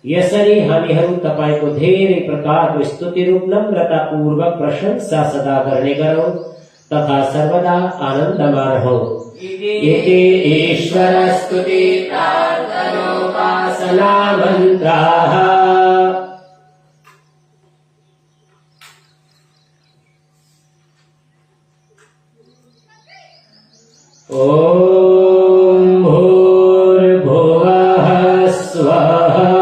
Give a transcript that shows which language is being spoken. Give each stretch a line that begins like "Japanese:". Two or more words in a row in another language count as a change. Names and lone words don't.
Nepali: यसरी हामीहरू तपाईको धेरै प्रकारको स्तुति रूप नम्रता पूर्वक प्रशंसा सदा गर्ने गरौं तथा सर्वदा आनन्दमा रहौं।
Sanskrit: इति ईश्वर स्तुति प्रार्थनोपासना मन्त्राः। ओम भूर्भुवः स्वः।